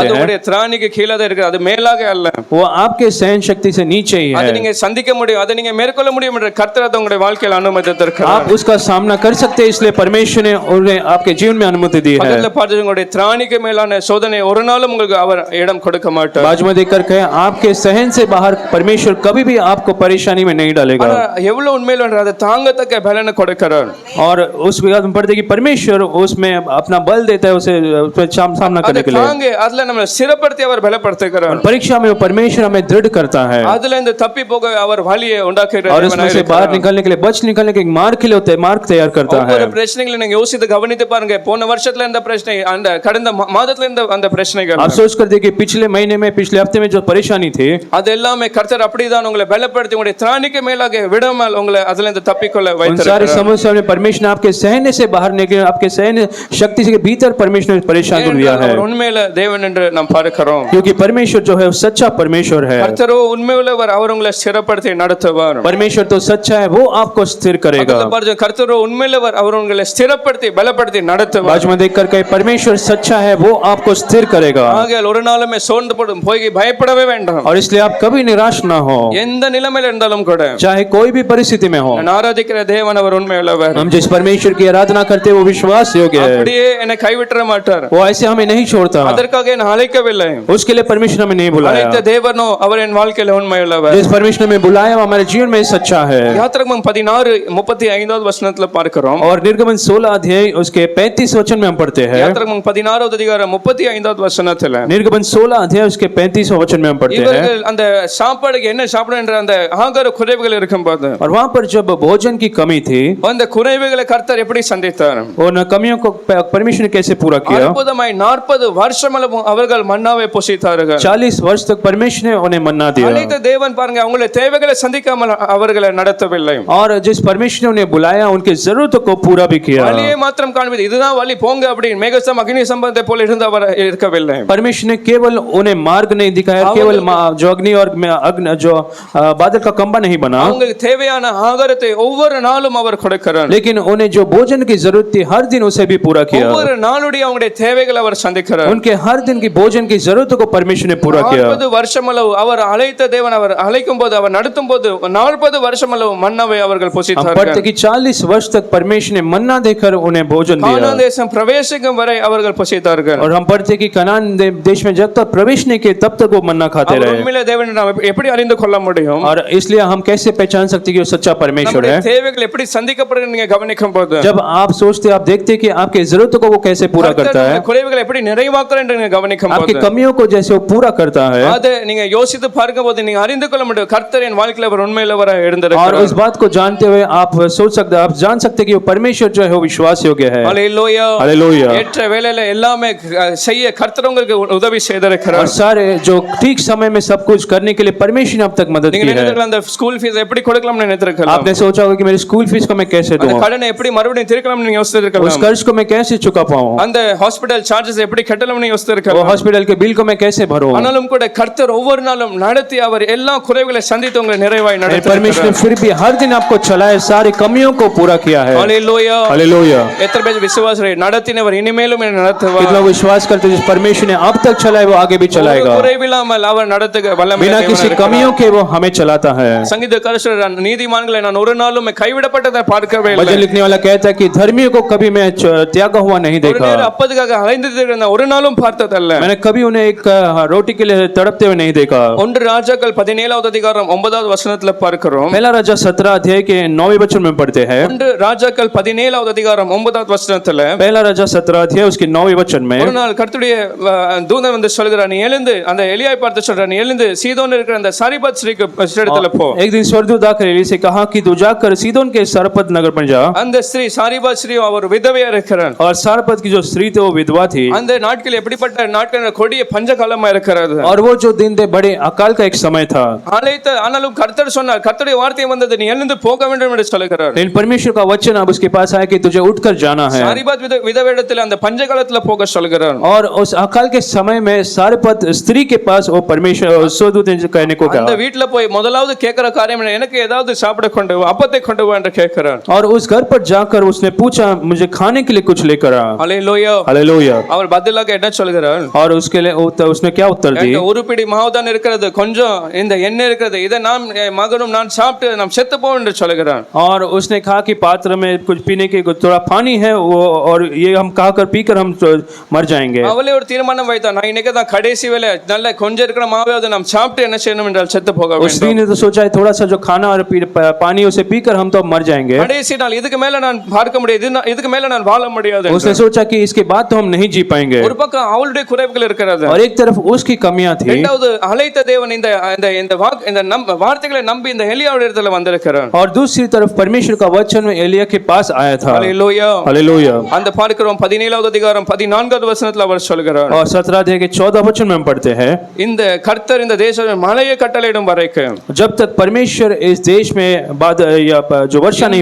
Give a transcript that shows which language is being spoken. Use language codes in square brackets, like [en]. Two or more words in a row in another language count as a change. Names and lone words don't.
[ta] அது [hi] हैं [ta] உங்களுடைய திராணிக்கு கீழே தான் இருக்கு, அது மேலாக அல்ல. [hi] वो आपके सहन शक्ति से नीचे ही [ta] அது [hi] है. [ta] நீங்க சந்திக்க முடியும், அதை நீங்க மேற்கொள்ள முடியும் என்று கர்த்தர் அதை உங்களுடைய வாழ்க்கையில் அனுமதித்திருக்கிறார். [hi] आप उसका सामना कर सकते हैं, इसलिए परमेश्वर ने उन्हें आपके जीवन में अनुमति दी है. [ta] பக்கத்துல பார்த்து உங்களுடைய திராணிக்கு மேலான சோதனை ஒரு நாளும் உங்களுக்கு அவர் இடம் கொடுக்க மாட்டார். [hi] बाजू में देखकर कहें आपके सहन से बाहर परमेश्वर कभी भी आपको परेशानी में नहीं डालेगा. [ta] எவ்வளவு உண்மையில அதை தாங்கத்தக்க பலனை கொடுக்கிறார். [hi] और उस बात में पढ़ते कि परमेश्वर उसमें अपना बल देता है उसे सामना करने के लिए. [ta] தாங்க அதுல நம்ம சிறப்படுத்தி அவர் பலப்படுத்துகிறார். [hi] परीक्षा में वो परमेश्वर हमें दृढ़ करता है. [ta] அதுல இந்த தப்பி போக அவர் வழியை உண்டாக்குகிறார். [hi] और उसमें से बाहर निकलने के लिए बच निकलने के मार्ग तैयार करता है. [ta] ஒவ்வொரு பிரச்சனைகளை நீங்க யோசித்து கவனித்து பாருங்க. போன வருஷத்துல இந்த பிரச்சனை, அந்த கடந்த மாதத்துல இந்த அந்த பிரச்சனைகள் [hi] आप सोच कर देखिए पिछले महीने में पिछले हफ्ते में जो परेशानी थी [ta] அது எல்லாமே கர்த்தர் அப்படிதான் உங்களை பலப்படுத்தி உங்களுடைய திராணிக்கு மேலாக விடாமல் உங்களை அதுல இருந்து தப்பிக்கொள்ள [hi] उन [ta] வைத்திருக்கிறார். [hi] सारी समस्याओं में परमेश्वर ने आपके सहने से बाहर निकले, आपके सहन शक्ति से भीतर परमेश्वर ने परेशान कर दिया है. [ta] அவர் உண்மையில தேவன் என்று நாம் பார்க்கிறோம். [hi] क्योंकि परमेश्वर जो है वो सच्चा परमेश्वर है. [ta] கர்த்தரோ உண்மையுள்ளவர், அவர் உங்களை ஸ்திரப்படுத்தி நடத்துவார். [hi] परमेश्वर तो सच्चा है, वो आपको स्थिर करेगा. [ta] கர்த்தரோ உண்மையுள்ளவர், அவர் உங்களை ஸ்திரப்படுத்தி பலப்படுத்தி நடத்துவார். [hi] बाजू में देखकर कहे परमेश्वर सच्चा है, वो आपको स्थिर करेगा. [ta] ஆகையால் ஒரு நாளுமே சோர்ந்து போய் பயப்படவே வேண்டாம். [hi] और इसलिए आप कभी निराश ना हो, [ta] எந்த நிலைமையில இருந்தாலும் கூட. [hi] चाहे कोई भी परिस्थिति में हो. [ta] நான் ஆராதிக்கிற தேவன் அவர் உண்மையுள்ளவர். [hi] हम जिस परमेश्वर की आराधना करते हैं वो विश्वास योग्य है. [ta] அப்படியே என்னை கைவிட்டற மாட்டார். [hi] वो ऐसे हमें नहीं छोड़ता. [ta] அதற்காக என்ன அழைக்கவில்லை. [hi] उसके लिए परमेश्वर हमें नहीं बुलाया. [ta] அழைத்த தேவனோ அவர் என் வாழ்க்கையில உண்மையுள்ளவர். [hi] जिस परमेश्वर ने बुलाया वो हमारे जीवन में सच्चा है. [ta] யாத்திராகமம் 16:35 வசனத்துல பார்க்கிறோம். [hi] और निर्गमन 16 अध्याय उसके 35 वचन में हम पढ़ते हैं. [ta] யாத்திராகமம் 16வது அதிகாரம் 35வது வசனத்துல [hi] निर्गमन 16 अध्याय उसके 35 वचन में हम पढ़ते हैं. [ta] இவர்கள் அந்த சாப்பாடுக்கு என்ன சாப்பிட என்ற அந்த ஆகார குறைவுகள் இருக்கும்போது, [hi] और वहां पर जब भोजन की कमी थी, [ta] அந்த குறைவுகளை கர்த்தர் எப்படி சந்தித்தார்? [hi] उन कमियों को परमेश्वर ने कैसे पूरा किया? [ta] அற்புதமாய் 40 வருஷமளவும் அவர்கள் மன்னாவை புசித்தார்கள். [hi] 40 वर्ष तक परमेश्वर ने उन्हें मन्ना दिया. [ta] அழைத்த தேவன் பாருங்க, அவங்களுடைய தேவைகளை சந்திக்காமல் அவர்களை நடத்தவில்லை. [hi] और जिस परमेश्वर ने उन्हें बुलाया उनकी जरूरतों को पूरा भी किया. [ta] வழியை மாத்திரம் காண்பித்து இதுதான் வழி போங்க அப்படி மேகஸ்தம் அக்னி சம்பந்தத்தை போல இருந்து அவர் இருக்கவில்லை. [hi] परमेश्वर ने केवल उन्हें मार्ग नहीं दिखाया, केवल जो अग्नि और जो बादल का खंबा नहीं बना, [ta] அவங்களுக்கு தேவையான ஆகாரத்தை ஒவ்வொரு நாளும் அவர் கொடுக்கிறார். [hi] लेकिन उन्हें जो भोजन की जरूरत थी हर दिन उसे भी पूरा किया. [ta] ஒவ்வொரு நாளுடைய அவங்களுடைய தேவைகளை அவர் சந்திக்கிறார். [hi] उनके हर दिन की भोजन की जरूरतों को परमेश्वर ने पूरा किया. [ta] 40 வருஷமளவு அவர் அழைத்த தேவன் அவர் அழைக்கும் போது அவர் நடத்தும் போது 40 வருஷமளவு மன்னாவை அவர்கள் புசித்தார்கள். [hi] पढ़ते कि 40 वर्ष तक परमेश्वर ने मन्ना देकर उन्हें भोजन दिया. [ta] கானான் தேசம் பிரவேசிக்கும் வரை அவர்கள் புசித்தார்கள். [hi] और हम पढ़ते कि कनान देश में जब तक प्रवेश नहीं किए तब तक वो मन्ना खाते रहे. [ta] உண்மையிலே தேவனை நாம் எப்படி அறிந்து கொள்ள முடியும்? [hi] और इसलिए हम कैसे पहचान सकते कि वो सच्चा परमेश्वर है? [ta] தேவைகள் எப்படி சந்திக்கப்படுகிறது நீங்க கவனிக்கும் போது, [hi] जब आप सोचते आप देखते कि आपके जरूरतों को वो कैसे पूरा करता है, [ta] குறைவுகளை எப்படி நிறைவாக்குறார் என்று நீங்க கவனிக்கும் [hi] आपकी [ta] போது, [hi] कमियों को जैसे वो पूरा करता है, [ta] அதை நீங்க யோசித்து பார்க்கும்போது நீங்க அறிந்து கொள்ள முடியும் கர்த்தர் என் வாழ்க்கையில அவர் உண்மையுள்ளவராய் [hi] और [ta] இருந்திருக்கிறார். [hi] उस बात को जानते हुए आप सोच सकते, आप जान सकते कि वो परमेश्वर जो है वो विश्वास योग्य है. [ta] ஹல்லேலூயா. [hi] हालेलुया. [ta] ஏற்ற வேளையில எல்லாமே செய்ய கர்த்தர் உங்களுக்கு உதவி [hi] और [ta] செய்திருக்கிறார். [hi] सारे जो ठीक समय में सब कुछ करने के लिए परमेश्वर ने अब तक मदद [ta] நீங்க [hi] की है. [ta] நினைத்திருக்கலாம் அந்த [en] school fees [ta] எப்படி கொடுக்கலாம்னு நினைத்திருக்கலாம். [hi] आपने सोचा होगा कि मेरी [en] school fees [hi] को मैं कैसे [ta] அந்த [hi] दूं, [ta] கடனை எப்படி மறுபடியும் தீர்க்கலாம்னு நீங்க [hi] उस [ta] யோசித்திருக்கலாம். [hi] कर्ज को मैं कैसे चुका पाऊं, [ta] அந்த [en] hospital charges [ta] எப்படி கட்டலாம்னு [hi] वो [ta] யோசித்திருக்கலாம். [hi] हॉस्पिटल के बिल को मैं कैसे भरूं. [ta] ஆனாலும் கூட கர்த்தர் ஒவ்வொரு நாளும் நடத்தி அவர் எல்லா குறைவுகளை சந்தித்து உங்களை நிறைவாய் [hi] परमेश्वर ने [ta] நடத்தினார். [hi] फिर भी हर दिन आपको चलाए, सारी कमियों को पूरा किया है. [ta] ஹல்லேலூயா. [hi] हालेलुया. [ta] எத்தனை பேர் விசுவாசரை நடத்தினவர் இனிமேலும் என்னை நடத்துவார். [hi] कितना विश्वास करते हैं जिस परमेश्वर ने अब तक चलाए वो आगे भी चलाएगा. [ta] ஒரு குறைவில்லாமல் அவர் நடத்துக வல்லமை [hi] बिना किसी कमियों के वो हमें चलाता है. [ta] சங்கீதக்காரர் நீதிமான்களை நான் ஒரு நாளும் கைவிடப்பட்டதை பார்க்கவே இல்லை. [hi] भजन लिखने वाला कहता है कि धर्मियों को कभी मैं त्यागा हुआ नहीं [ta] ஒரு [hi] देखा. [ta] நேரம் அப்பதுக்காக அலைந்து திரிந்த ஒரு நாளும் பார்த்ததல்ல. [hi] मैंने कभी उन्हें एक रोटी के लिए तड़पते हुए नहीं देखा. [ta] ஒன்று ராஜாக்கள் 17வது அதிகாரம் 9வது வசனத்துல பார்க்கிறோம். [hi] पहला राजा 17 अध्याय के 9वें वचन में पढ़ते हैं. [ta] ஒன்று ராஜாக்கள் 17வது அதிகாரம் 9வது வசனத்துல [hi] पहला राजा 17 अध्याय उसके 9वें वचन में [ta] ஒரு நாள் கர்த்தருடைய தூதன் வந்து சொல்கிறார், நீ எழுந்து அந்த எலியாய் பார்த்து சொல்றார், நீ எழுந்து சீதோன் இருக்கிற அந்த சாரிபாத் ஸ்ரீக்கு இடத்துல போ. [hi] एक दिन स्वर्गदूत आकर एली से कहा कि तू जाकर सीदोन के सारपत नगर पर जा. [ta] அந்த ஸ்ரீ சாரிபாத் ஸ்ரீ அவர் விதவையா இருக்கிறார். [hi] और सारपत की जो स्त्री थी वो विधवा थी, [ta] அந்த நாட்கள் எப்படிப்பட்ட நாட்கள், கொடிய பஞ்ச காலமா இருக்கிறது. [hi] और वो जो दिन थे बड़े अकाल का एक समय था। [ta] ஆனாலும் கர்த்தர் சொன்னார், கர்த்தருடைய வார்த்தை வந்தது, நீ எழுந்து போக வேண்டும் என்று சொல்லுகிறார். [hi] लेकिन परमेश्वर का वचन अब उसके पास आया कि तुझे उठकर जाना है। [ta] சாரிபாத் விதவையிடத்தில் அந்த பஞ்ச காலத்துல போக சொல்லுகிறார். [hi] और उस अकाल के समय में सारेपत स्त्री के पास वो परमेश्वर सोदूत ने कहने को [ta] அந்த [hi] कहा, [ta] வீட்ல போய் முதலாவது கேட்கிற காரியம் என்ன, எனக்கு ஏதாவது சாப்பிட கொண்டு வா, அப்பத்தை கொண்டு வா என்று கேட்கிறார். [hi] और उस घर पर जाकर उसने पूछा मुझे खाने के लिए कुछ लेकर आ। [ta] ஹல்லேலூயா. [hi] हालेलुया। [ta] அவர் பதிலாக என்ன சொல்கிறார், [hi] और उसके लिए उसने क्या उत्तर दी, [ta] என்கிட்ட ஒரு பிடி மாவு தான் இருக்கிறது, கொஞ்சம் இந்த எண்ணெய் இருக்கிறது, இதை நான் என் மகனும் நான் சாப்பிட்டு நாம் செத்து போவோம் என்று சொல்கிறார். [hi] और उसने कहा कि पात्र में कुछ पीने के थोड़ा पानी है वो, और ये हम खाकर पीकर हम तो मर जाएंगे। [ta] அவளே ஒரு தீர்மானம் வைத்தான், நான் இன்னைக்கு தான் கடைசி வேளை, நல்ல கொஞ்சம் இருக்கிற மாவை நாம் சாப்பிட்டு என்ன செய்யணும் என்றால் செத்து போக [hi] उस दिन [ta] வேண்டும். [hi] ने तो सोचा है थोड़ा सा जो खाना और पानी उसे पीकर हम तो मर जाएंगे। [ta] கடைசி நாள், இதுக்கு மேல நான் பார்க்க முடியாது, இதுக்கு மேல நான் வாழ முடியாது [hi] उसने [ta] என்று. [hi] सोचा कि इसके बाद तो हम नहीं जी पाएंगे। [ta] ஒரு பக்கம் அவளுடைய குறைவுகள் இருக்கிறது, [hi] और एक तरफ उसकी कमियां थी। [ta] இரண்டாவது அழைத்த தேவன் இந்த இந்த இந்த வார்த்தைகளை நம்பி இந்த எலியாவுடைய இடத்துல வந்திருக்கிறார். [hi] और दूसरी तरफ परमेश्वर का वचन में एलिया के पास आया था। [ta] ஹல்லேலூயா. [hi] हालेलुया। [ta] அந்த பார்க்கிறோம் 17வது அதிகாரம் 14வது வசனத்துல அவர் சொல்கிறார், [hi] और 17 अध्याय के 14 वचन में हम पढ़ते हैं, [ta] இந்த கர்த்தர் இந்த தேசத்தில் மழையை கட்டளையிடும் வரைக்கும் [hi] जब तक परमेश्वर इस देश में बाद या जो वर्षा नहीं